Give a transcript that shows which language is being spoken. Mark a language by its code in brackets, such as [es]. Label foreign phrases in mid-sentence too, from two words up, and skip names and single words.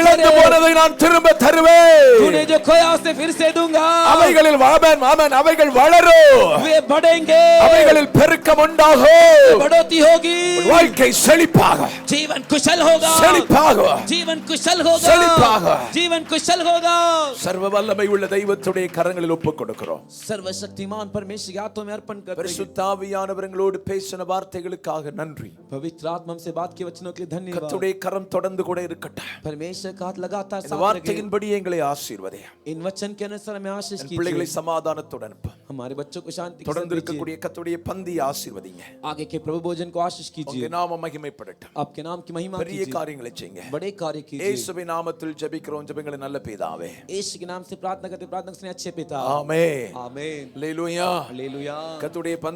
[ta] இழந்து போனதை நான் திரும்ப தருவேன். [hi] तूने जो खोया उसे फिर से दूंगा। [ta] அவைகளில் ஆமென் ஆமென் அவைகள் வளரும், [hi] वे बढ़ेंगे, [ta] அவைகளில் பெருக்கம் உண்டாகும், [hi] बढ़ोतरी होगी, [ta] வாழ்க்கை செழிப்பாக [hi] जीवन कुशल होगा, [ta] செழிப்பாக [hi] जीवन कुशल होगा, [ta] செழிப்பாக [hi] जीवन कुशल होगा। [ta] சர்வ வல்லமை உள்ள தெய்வத்துடைய கரங்களில் ஒப்புக் கொடுக்கிறோம். [hi] सर्वशक्तिमान परमेश्वर के हाथों में अर्पण करते हैं। [ta] பரிசுத்த ஆவியானவர்களோடு பேசின வார்த்தைகளுக்காக நன்றி. [hi] पवित्र आत्मा से बात के वचनों के लिए धन्यवाद। [ta] கர்த்தருடைய கரம் தொடர்ந்து கூட இருக்கட்டும். [hi] परमेश्वर का हाथ लगातार [ta] இந்த [hi] साथ रखे। [ta] வார்த்தையின்படி எங்களை ஆசீர்வதியும். [hi] इन वचन के अनुसार हमें आशीष [ta] என் பிள்ளைகளை [hi] कीजिए। [ta] சமாதானத்துடன் அனுப்பும். [hi] हमारे बच्चों को शांति के साथ [ta] தொடர்ந்து [hi] भेजिए। [ta] இருக்கக்கூடிய கர்த்தருடைய பந்தி ஆசீர்வதிங்க. [hi] आगे के प्रभु भोजन को आशीष [ta] உங்க [hi] कीजिए। [ta] நாமம் மகிமைப்படட்டும். [hi] आपके नाम की महिमा [ta] பெரிய [hi] कीजिए, [ta] காரியங்களை செய்யுங்க. [hi] बड़े कार्य कीजिए। [ta] இயேசுவின் நாமத்தில் ஜெபிக்கிறோம் ஜெபங்களை நல்ல பிதாவே. [hi] यीशु के नाम से प्रार्थना करते प्रार्थना करते अच्छे पिता। [ta] ஆமென். [hi] आमीन। [ta] அல்லேலூயா. [hi] हालेलुया। [ta] கர்த்தருடைய